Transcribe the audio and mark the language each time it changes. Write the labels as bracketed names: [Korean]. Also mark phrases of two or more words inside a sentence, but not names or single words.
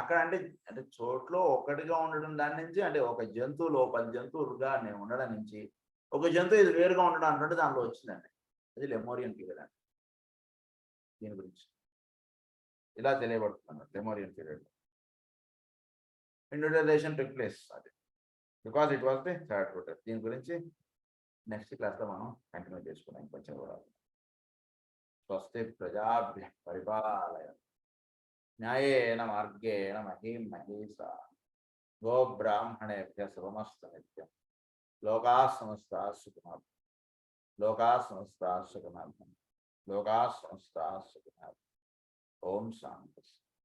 [Telugu] అక్కడ అంటే చోట్లో ఒకటిగా ఉండడం దాని నుంచి అంటే ఒక జంతువులో 10 జంతువులుగా నేను ఉండడం నుంచి ఒక జంతువు ఇది వేరుగా ఉండడం అంటే దాంట్లో వచ్చిందండి. అది [English] Lemurian period [Telugu] అండి. దీని గురించి ఇలా తెలియబడుతున్నాను. [English] Lemurian period individualization took place అది because it was the 3rd root. [Telugu] దీని గురించి [English] next classలో [Telugu] మనం కంటిన్యూ చేసుకున్నాం కొంచెం కూడా. [Sanskrit] స్వస్తి ప్రజాభ్యః పరిపాలయ న్యాయేన మార్గేణ మహీం మహీసా గోబ్రాహ్మణేభ్యః శుభమస్తు నిత్యం. లోకాః సమస్తాః సుఖినో భవంతు. లోకాః సమస్తాః సుఖినో భవంతు. లోకాః సమస్తాః సుఖినో భవంతు. ఓం శాంతి.